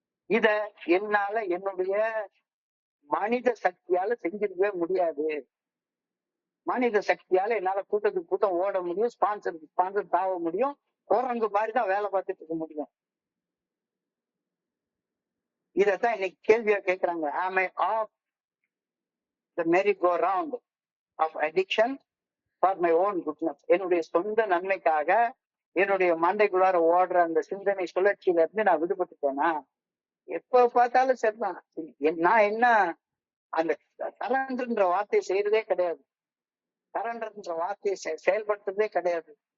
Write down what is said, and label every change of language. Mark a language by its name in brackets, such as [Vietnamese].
[Tamil] இத என்னால என்னுடைய மனித சக்தியால செஞ்சிருக்கவே முடியாது. மனித சக்தியால என்னால கூட்டத்துக்கு கூட்டம் ஓட முடியும், ஸ்பான்சர் தாவ முடியும், குரங்கு மாதிரிதான் வேலை பார்த்துட்டு இருக்க முடியும். இதத்தான் இன்னைக்கு கேள்வியா கேட்கிறாங்க. [English] am I off the merry-go-round of addiction for my own goodness? [Tamil] என்னுடைய சொந்த நன்மைக்காக என்னுடைய மண்டைக்குள்ளார ஓடுற அந்த சிந்தனை சுழற்சியில இருந்து நான் விடுபட்டுட்டேனா? எப்ப பார்த்தாலும் சரிதான். நான் என்ன அந்த சரண்டர்ன்ற வார்த்தையை செய்யறதே கிடையாது, சரண்டர்ன்ற வார்த்தையை செயல்படுத்துறதே கிடையாது.